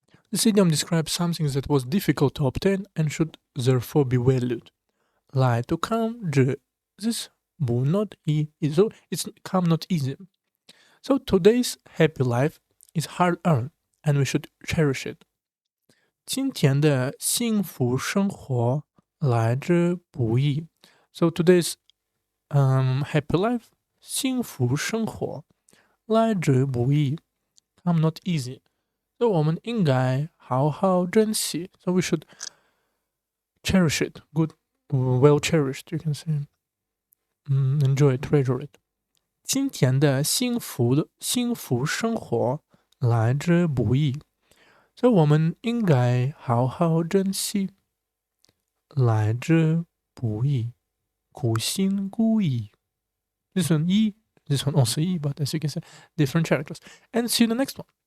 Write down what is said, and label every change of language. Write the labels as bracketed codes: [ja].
[en] This idiom describes something that was difficult to obtain and should therefore be valued. 来 to come 之 this 不 not easy, so it's come not easy. So today's happy life is hard earned and we should cherish it. [zh] 今天的幸福生活来之不易. [en] So today's happy life 幸福生活来之不易 come not easy. [zh] So 我们应该好好珍惜. [en] So we should cherish it. Good, well cherished, you can say. Enjoy it, treasure it. [zh] 今天的幸福生活来之不易。所以我们应该好好珍惜来之不易，苦心孤诣. [en] This one E, this one also E, but as you can see, different characters. And see you in the next one.